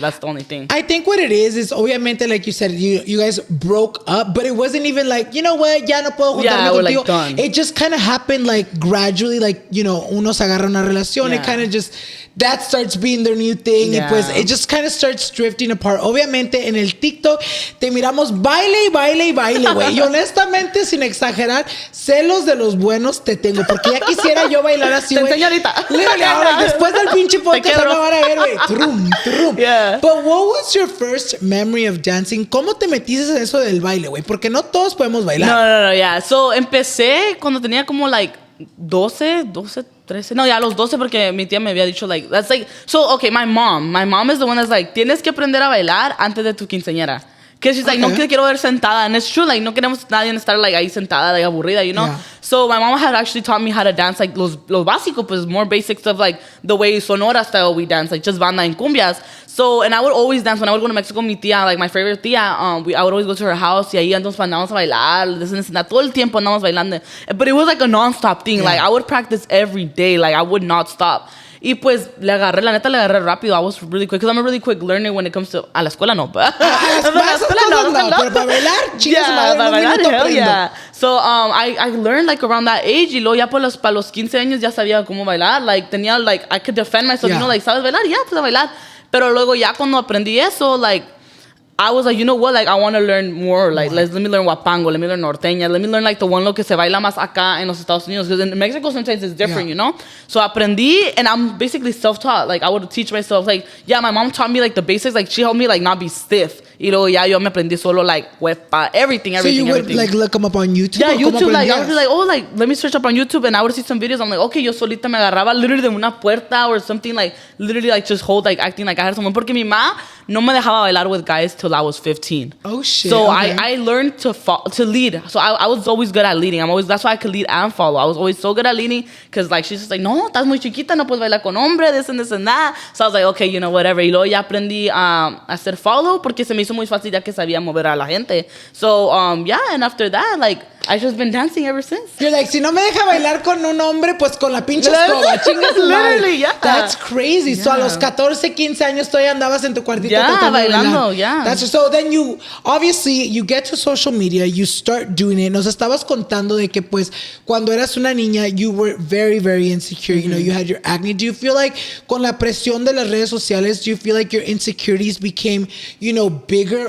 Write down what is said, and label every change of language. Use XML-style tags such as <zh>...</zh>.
<en>That's the only thing. I think what it is obviamente, like you said, you guys broke up, but it wasn't even like, you know what,</en> <es>ya no puedo juntarme contigo.</es> <en>Like, done. It just kind of happened, like, gradually, like, you know,</en> <es>uno se agarra una relación,</es> <en>it kind of just, that starts being their new thing, y pues it just kind of starts drifting apart.</en> <es>Obviamente en el TikTok te miramos baile y baile y baile, güey. Y honestamente, sin exagerar, celos de los buenos te tengo. Porque ya quisiera yo bailar así, güey. Te enseño ahorita. Literally, ahora, después del pinche podcast me van a ver, güey. Trum, trum.</es> <en>Yeah. But what was your first memory of dancing?</en> <es>¿Cómo te metiste en eso del baile, güey? Porque no todos podemos bailar.</es> <en>No, yeah.</en> <es>So, empecé cuando tenía como, like, 12, 13. No, ya a los 12 porque mi tía me había dicho, like,</es> <en>that's like, so, okay, my mom is the one that's like,</en> <es>tienes que aprender a bailar antes de tu quinceañera.</es> <en>Because she's like,</en> <es>no te quiero ver sentada.</es> <en>And it's true,</en> <es>like, no queremos nadie estar, like, ahí sentada, like, aburrida, you know? Yeah.</es> <en>So my mom had actually taught me how to dance, like,</en> <es>los básicos, pues,</es> <en>more basic stuff, like, the way Sonora style we dance, like, just banda and cumbias. So, and I would always dance. When I would go to Mexico, mi tía, like, my favorite tía, I would always go to her house,</en> <es>y ahí andábamos a bailar,</es> <en>this and that.</en> <es>Todo el tiempo andábamos bailando.</es> <en>But it was, like, a non-stop thing. Like, I would practice every day. Like, I would not stop.</en> <es>Y pues la neta le agarré rápido.</es> <en>I was really quick, because I'm a really quick learner when it comes to...</en> <es>A la escuela no, but... A la escuela no. Pero para bailar, chicas, para bailar,</es> <en>hell yeah. So, I learned, like, around that age.</en> <es>Y luego ya para los 15 años ya sabía cómo bailar.</es> <en>Like, tenía, like, I could defend myself. You know,</en> <es>like, ¿sabes bailar? Ya, pues a bailar. Pero luego ya cuando aprendí eso, like...</es> <en>I was like, you know what? Like, I want to learn more. Like, let me learn Huapango. Let me learn Norteña. Let me learn, like, the one</en> <es>lo que se baila más acá en los Estados Unidos.</es> <en>Because in Mexico, sometimes it's different, you know? So, aprendí, and I'm basically self-taught. Like, I would teach myself, like, yeah, my mom taught me, like, the basics. Like, she helped me, like, not be stiff.</en> <es>Y luego ya yo me aprendí solo, like, huepa, everything.</es> <en>So you would, like, look them up on YouTube? Yeah, YouTube. Like, I would be like, oh, like, let me search up on YouTube. And I would see some videos. I'm like, okay,</en> <es>yo solita me agarraba literally de una puerta</es> <en>or something, like, literally, like, just hold, like, acting like I had someone.</en> <es>Porque mi ma no me dejaba bailar</es> <en>with guys till I was 15. Oh, shit. So okay. I learned to lead. So I was always good at leading. That's why I could lead and follow. I was always so good at leading because, like, she's just like,</en> <es>no, estás muy chiquita, no puedes bailar con hombre,</es> <en>this and that. So I was like, okay, you know, whatever.</en> <es>Y luego ya aprendí a hacer follow porque se me hizo muy fácil ya que sabía mover a la gente.</es> <en>So, yeah, and after that, like, I've just been dancing ever since. You're like,</en> <es>si no me deja bailar con un hombre, pues con la pinche escoba. Chingas</es> <en>Literally, yeah. That's crazy.</en> <es>Yeah. So a los 14, 15 años todavía andabas en tu cuartito bailando, yeah.</es> <en>That's so then you, obviously, you get to social media, you start doing it.</en> <es>Nos estabas contando de que, pues, cuando eras una niña,</es> <en>you were very, very insecure. Mm-hmm. You know, you had your acne. Do you feel like,</en> <es>con la presión de las redes sociales,</es> <en>do you feel like your insecurities became, you know, bigger?</en>